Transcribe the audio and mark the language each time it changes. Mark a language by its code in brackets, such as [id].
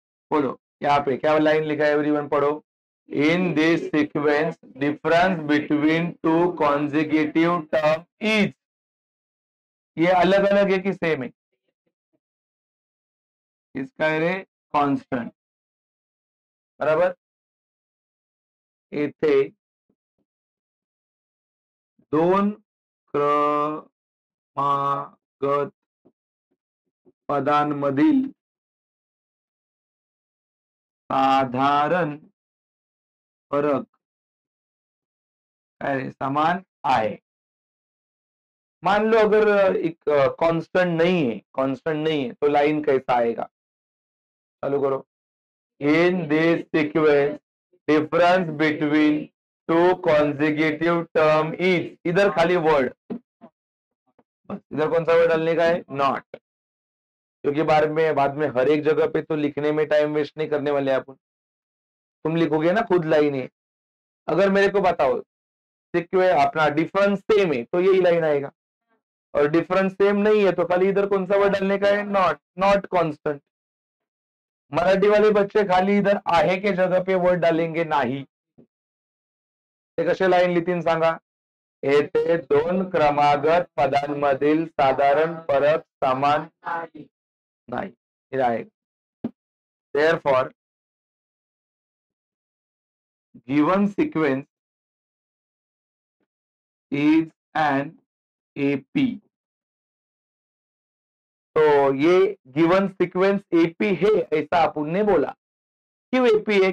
[hi] बोलो यहाँ पे क्या लाइन लिखा है, एवरीवन पढ़ो। [en] in this sequence difference between two consecutive term is, [hi] ये अलग अलग है कि सेम है? इसका है कॉन्स्टेंट, बराबर। [mr] येथे दोन क्रमागत पदांमधील साधारण फरक काय रे, समान आहे। [hi] मान लो अगर एक कांस्टेंट नहीं है तो लाइन कैसा आएगा? चालू करो। [en] in this sequence difference between two consecutive term is, [hi] इधर खाली वर्ड, इधर कौन सा वर्ड डालने का है? नॉट, क्योंकि बाद में हर एक जगह पे तो लिखने में टाइम वेस्ट नहीं करने वाले अपन। तुम लिखोगे ना खुद लाइन है। अगर मेरे को बताओ सीक्वेंस अपना डिफरेंस सेम है तो यही लाइन आएगा, और डिफरेंस सेम नहीं है तो खाली इधर कौन सा वर्ड डालने का है? Not, not constant. मराठी वाले बच्चे खाली इधर आहे के जगह पे वर्ड डालेंगे नाही। [mr] ते कसे लाईन लिहितील सांगा? येथे दोन क्रमागत पदांमधील साधारण फरक समान नाही, हे आहे। [en] therefore given sequence is an AP, [hi] तो ये गिवन सीक्वेंस एपी है ऐसा अपन ने बोला। क्यों एपी है?